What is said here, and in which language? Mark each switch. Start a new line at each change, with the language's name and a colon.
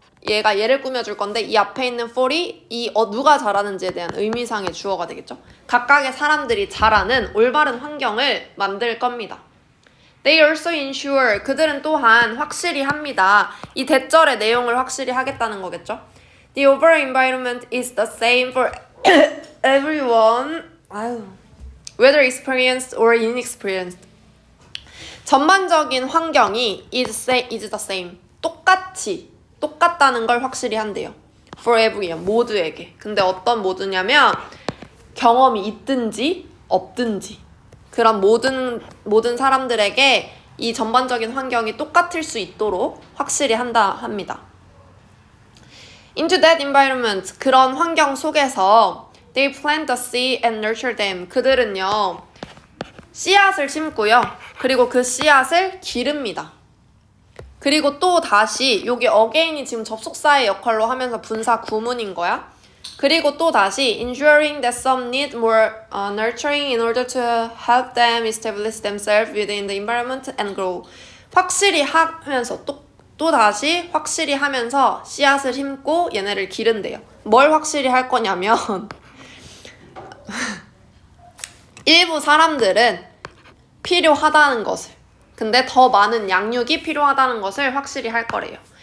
Korean: 얘가 예를 꾸며줄 건데 이 앞에 있는 for이 누가 잘하는지에 대한 의미상의 주어가 되겠죠. 각각의 사람들이 잘하는 올바른 환경을 만들 겁니다.
English: They also ensure,
Korean: 그들은 또한 확실히 합니다. 이 대절의 내용을 확실히 하겠다는 거겠죠.
English: The overall environment is the same for everyone, whether experienced or inexperienced.
Korean: 전반적인 환경이
English: is the same,
Korean: 똑같다는 걸 확실히 한대요.
English: For everyone,
Korean: 모두에게. 근데 어떤 모두냐면 경험이 있든지 없든지 그런 모든 사람들에게 이 전반적인 환경이 똑같을 수 있도록 확실히 합니다.
English: Into that environment,
Korean: 그런 환경 속에서
English: they plant the seed and nurture them.
Korean: 그들은요, 씨앗을 심고요. 그리고 그 씨앗을 기릅니다. 그리고 또 다시, 여기 again이 지금 접속사의 역할로 하면서 분사 구문인 거야. 그리고 또 다시
English: ensuring that some need more nurturing in order to help them establish themselves within the environment and grow.
Korean: 확실히 하면서 또 다시 확실히 하면서 씨앗을 심고 얘네를 기른대요. 뭘 확실히 할 거냐면 일부 사람들은 필요하다는 것을, 근데 더 많은 양육이 필요하다는 것을 확실히 할 거래요.